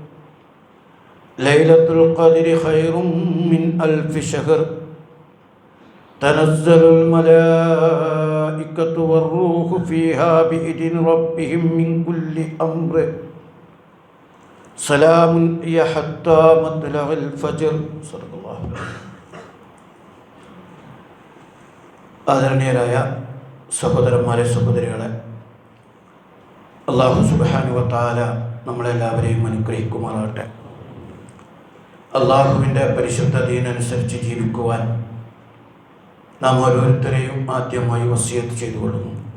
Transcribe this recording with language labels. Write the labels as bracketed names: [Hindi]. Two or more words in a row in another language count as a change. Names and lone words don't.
[Arabic] ليلة القدر خير من ألف شهر. تنزل الملائكة والروح فيها بإذن ربهم من كل أمر. سلام هي حتى مطلع الفجر. صدق الله. [Malayalam] ആദരണീയരായ സഹോദരന്മാരെ സഹോദരികളെ, [Arabic] الله سبحانه وتعالى [Malayalam] നമ്മളെല്ലാവരെയും അനുഗ്രഹിക്കുമാറാകട്ടെ. അള്ളാഹുവിൻ്റെ പരിശുദ്ധ ദീനനുസരിച്ച് ജീവിക്കുവാൻ നാം ഓരോരുത്തരെയും ആദ്യമായി വസിയത്ത് ചെയ്തുകൊള്ളുന്നു.